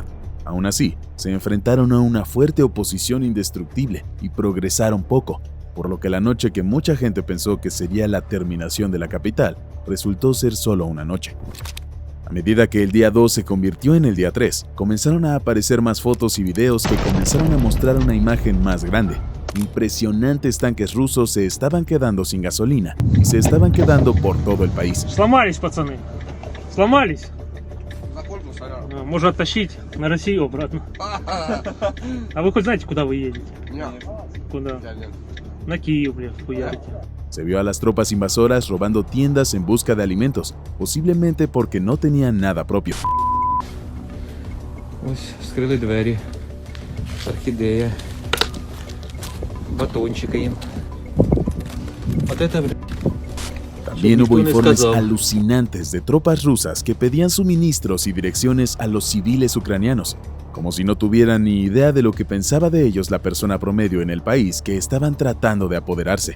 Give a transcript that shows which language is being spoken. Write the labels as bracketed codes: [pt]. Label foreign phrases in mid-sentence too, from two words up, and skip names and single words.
[es] Aún así, se enfrentaron a una fuerte oposición indestructible y progresaron poco, por lo que la noche que mucha gente pensó que sería la terminación de la capital, resultó ser solo una noche. A medida que el día 2 se convirtió en el día 3, comenzaron a aparecer más fotos y videos que comenzaron a mostrar una imagen más grande. Impresionantes tanques rusos se estaban quedando sin gasolina y se estaban quedando por todo el país. [ru] Сломались, пацаны. Сломались. Можно оттащить на Россию обратно. А вы хоть знаете, куда вы едете? Куда? На Киев, блядь, хуярите. [es] Se vio a las tropas invasoras robando tiendas en busca de alimentos, posiblemente porque no tenían nada propio. [uk] Ось скрили двері, орхідея, батончики їм. [es] También hubo informes alucinantes de tropas rusas que pedían suministros y direcciones a los civiles ucranianos, como si no tuvieran ni idea de lo que pensaba de ellos la persona promedio en el país que estaban tratando de apoderarse.